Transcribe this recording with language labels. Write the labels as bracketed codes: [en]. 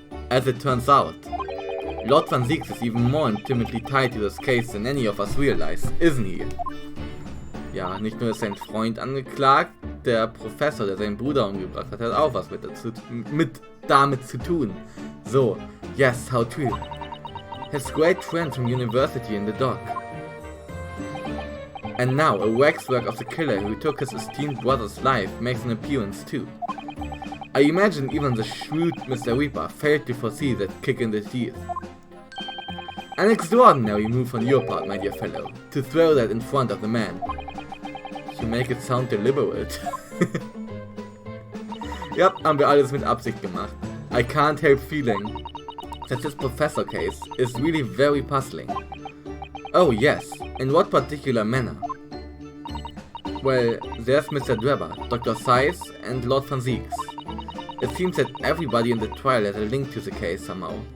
[en] As it turns out, Lord Van Zieks is even more intimately tied to this case than any of us realize, isn't he? [de] Ja, nicht nur ist sein Freund angeklagt, der Professor, der seinen Bruder umgebracht hat, hat auch was damit zu tun. [en] So, yes, how true. His great friend from university in the dock. And now, a waxwork of the killer who took his esteemed brother's life makes an appearance too. I imagine even the shrewd Mr. Reaper failed to foresee that kick in the teeth. An extraordinary move on your part, my dear fellow, to throw that in front of the man. You make it sound deliberate. [de] Ja, haben wir alles mit Absicht gemacht. [en] I can't help feeling that this professor case is really very puzzling. Oh yes, in what particular manner? Well, there's Mr. Drebber, Dr. Seiss, and Lord Van Zieks. It seems that everybody in the trial has a link to the case somehow.